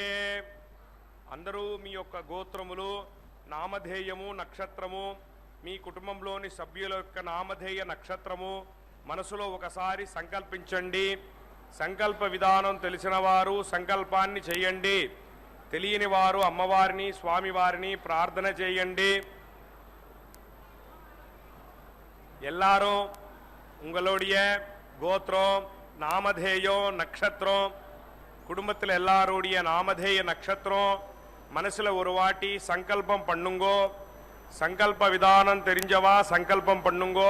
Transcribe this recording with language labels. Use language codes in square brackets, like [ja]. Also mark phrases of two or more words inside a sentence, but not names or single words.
[te] అందరూ మీ యొక్క గోత్రములు, నామధేయము, నక్షత్రము, మీ కుటుంబంలోని సభ్యుల యొక్క నామధేయ నక్షత్రము మనసులో ఒకసారి సంకల్పించండి. సంకల్ప విధానం తెలిసిన వారు సంకల్పాన్ని చేయండి. తెలియని వారు అమ్మవారిని, స్వామివారిని ప్రార్థన చేయండి. [ta] எல்லாரும் உங்களுடைய கோத்திரம், நாமதேயம், நட்சத்திரம், குடும்பத்தில் எல்லாருடைய நாமதேய நட்சத்திரம் மனசில் ஒரு வாட்டி சங்கல்பம் பண்ணுங்கோ. சங்கல்ப விதானம் தெரிஞ்சவா சங்கல்பம் பண்ணுங்கோ.